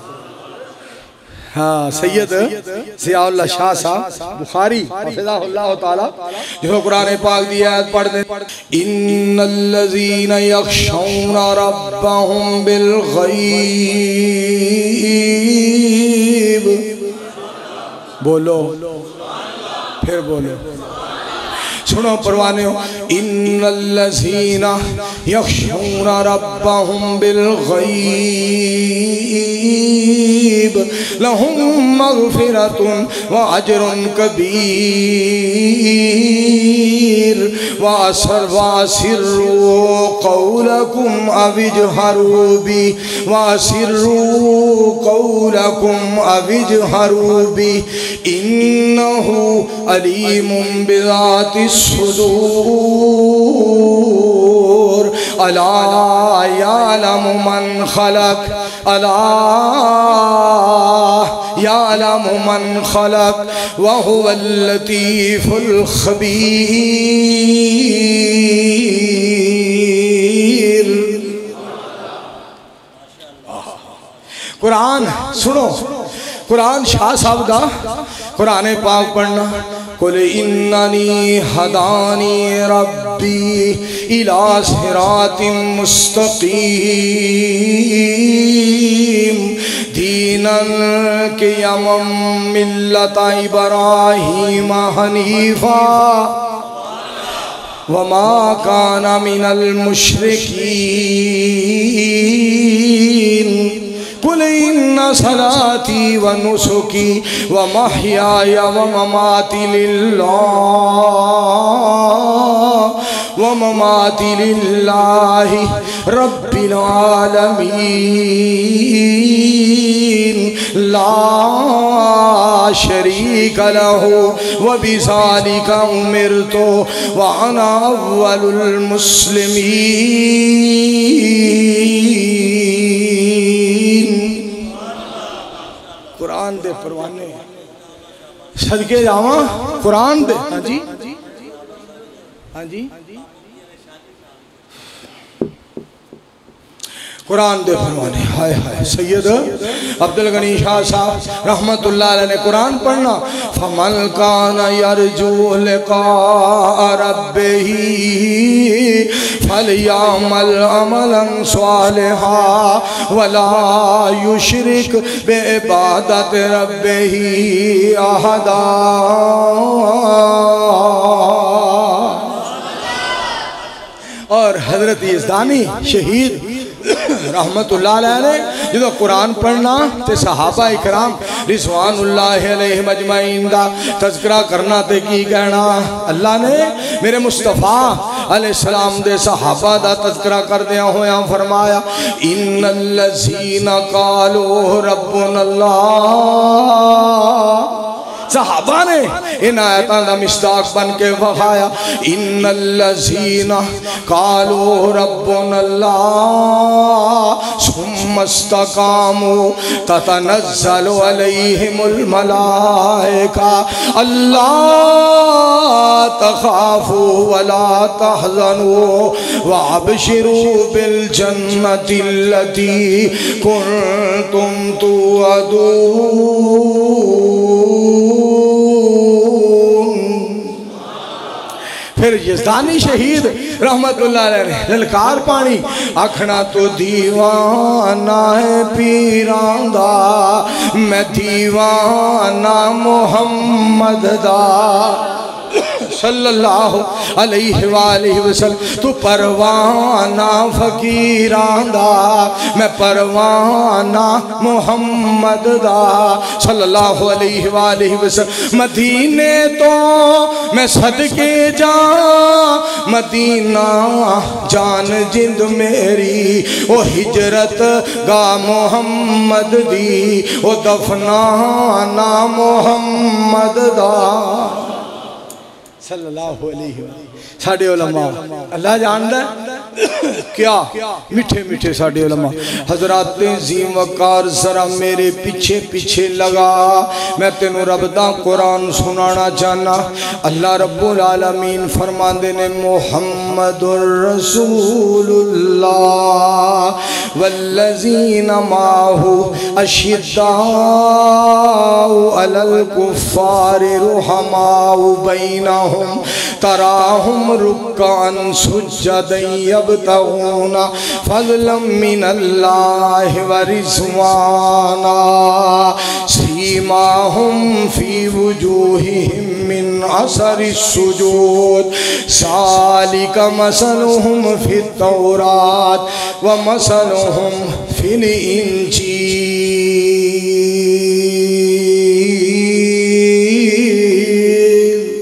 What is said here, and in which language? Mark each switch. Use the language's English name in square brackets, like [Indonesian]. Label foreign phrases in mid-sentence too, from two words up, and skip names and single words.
[Punjabi] ہاں سید ضیاءاللہ شاہ صاحب بخاری [Arabic] حفظه الله تعالى [Punjabi] جو قرآن پاک دی آیت پڑھتے, [Arabic] إن الذين يخشون ربهم بالغيب. [Punjabi] بولو فیر بولو، سنو پروانے ہو, [Arabic] إن الذين يخشون ربهم بال غيب لهم مغفرة وأجر كبير وأسروا قولكم أو اجهروا به وأسروا قولكم أو اجهروا به إنه عليم بذات الصدور. ألا يعلم من خلق ألا يعلم من خلق وهو اللطيف الخبير. [Urdu] قرآن سنو، قرآن شاہ صاحب کا قرآن پاک پڑھنا. [Arabic] قل إنني هداني ربي إلى صراط مستقيم دينا قيما ملة إبراهيم حنيفا وما كان من المشركين. قل إن صلاتي ونسكي ومحياي ومماتي لله ومماتي لله رب العالمين لا شريك له وبذلك أمرت وأنا أول المسلمين. [Punjabi] قرآن دے پروانے صدقے جاواں، قرآن دے. ہاں جی ہاں جی قرآن دے فرمانے. ہائے ہائے سید عبدالغنی شاہ صاحب [Arabic] رحمة الله عليه [Punjabi] نے قرآن پڑھنا, [Arabic] فمن كان يرجو لقاء ربه فليعمل عملا صالحا ولا يشرك بعبادة ربه أحدا. [Punjabi] اور حضرت یزدانی شہید [Arabic] رحمة الله عليه [Punjabi] نے جو قرآن پڑھنا تے صحابہ کرام [Arabic] رضوان الله عليهم أجمعين [Punjabi] دا تذکرہ کرنا تے کی کہنا. اللہ نے میرے مصطفیٰ علیہ السلام دے صحابہ دا تذکرہ کردیاں ہویا فرمایا, [Arabic] إن الذين قالوا ربنا الله. [Urdu] صحابہ نے ان آیتوں کا مصداق بن کے وکھایا, [Arabic] إن الذين قالوا ربنا الله ثم استقاموا تتنزل عليهم الملائكة ألا تخافوا ولا تحزنوا وأبشروا بالجنة التي كنتم توعدون. [Punjabi] پھر یزدانی شہید [Arabic] رحمة الله عليه [Punjabi] نے للکار پانی، آکھنا تو دیوانہ ہے پیراں دا، میں دیوانہ محمد دا [Arabic] صلى الله عليه وسلم. [Punjabi] تو پروانہ فقیراں دا، میں پروانہ محمد دا [Arabic] صلى الله عليه وسلم. [Punjabi] مدینے توں میں صدقے جاں، مدینہ جان جند میری، او ہجرت گاہ محمد دی، او دفنانا محمد دا [Arabic] صلى الله عليه وسلم. [Punjabi] ساڈے علماء اللہ جاندا کیا مٹھے مٹھے ساڈے علماء. حضرات زیم وقار ذرا میرے پیچھے پیچھے لگا، میں تینوں رب دا قرآن سنانا چاہنا. [Arabic] الله رب العالمين [Punjabi] فرماندے نے, [Arabic] محمد رسول الله والذين معه أشداء على الكفار رحماء بينهم تراهم ركعا سجدا يبتغون فضلا من الله ورضوانا سيماهم في وجوههم من أثر السجود ذلك مثلهم في التوراة ومثلهم في الإنجيل.